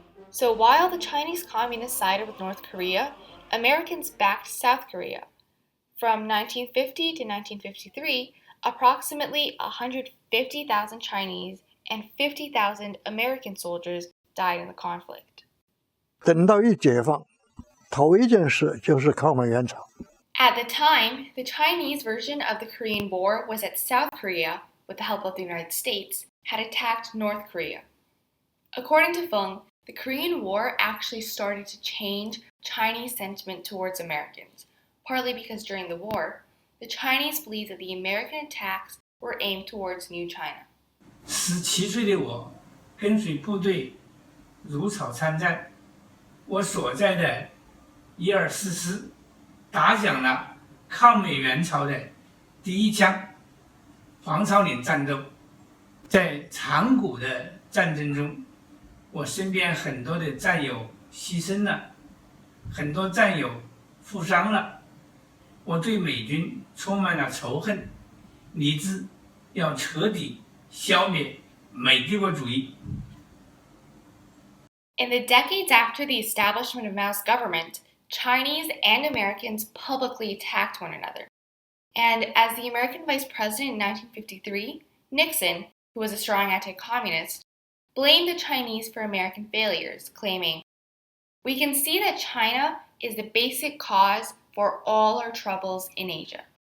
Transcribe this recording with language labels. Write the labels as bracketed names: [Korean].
[English] So while the Chinese communists sided with North Korea, Americans backed South Korea. From 1950 to 1953, approximately 150,000 Chinese and 50,000 American soldiers died in the conflict. [Chinese] 等到一解放，头一件事就是抗美援朝。 [English] At the time, the Chinese version of the Korean War was that South Korea, with the help of the United States, had attacked North Korea. According to Feng, the Korean War actually started to change Chinese sentiment towards Americans, partly because during the war, the Chinese believed that the American attacks were aimed towards New China. [Chinese] 17岁的我跟随部队如草参战，我所在的124师打响了抗美援朝的第一枪。黄草岭战斗，在长谷的战争中，我身边很多的战友牺牲了，很多战友负伤了。我对美军充满了仇恨，立志要彻底消灭美帝国主义。 [English] In the decades after the establishment of Mao's government, Chinese and Americans publicly attacked one another. And as the American vice president in 1953, Nixon, who was a strong anti-communist, blamed the Chinese for American failures, claiming, "We can see that China is the basic cause for all our troubles in Asia."